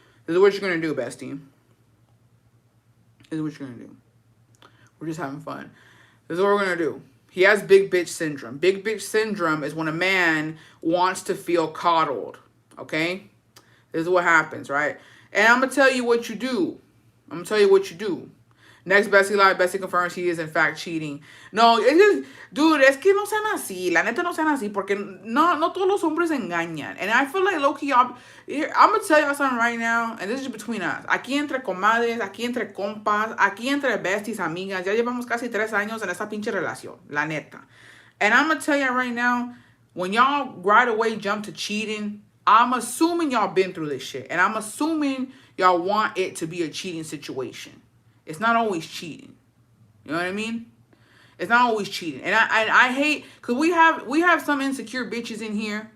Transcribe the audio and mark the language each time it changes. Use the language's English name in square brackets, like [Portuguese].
[English] This is what you're going to do, bestie. This is what you're going to do. We're just having fun. This is what we're going to do. He has big bitch syndrome. Big bitch syndrome is when a man wants to feel coddled, okay? This is what happens, right? And I'm going to tell you what you do. I'm going to tell you what you do. Next, Bessie live. Bessie confirms he is in fact cheating. [Spanish] No, es que, dude, es que no sean así. La neta no sean así. Porque no todos los hombres engañan. [English] And I feel like, low-key, I'm going to tell y'all something right now. And this is between us. [Spanish] Aquí entre comadres, aquí entre compas, aquí entre besties, amigas. Ya llevamos casi 3 años en esta pinche relación. La neta. [English] And I'm going to tell y'all right now, when y'all right away jump to cheating, I'm assuming y'all been through this shit. And I'm assuming y'all want it to be a cheating situation. It's not always cheating. You know what I mean? It's not always cheating. And I hate, because we have some insecure bitches in here.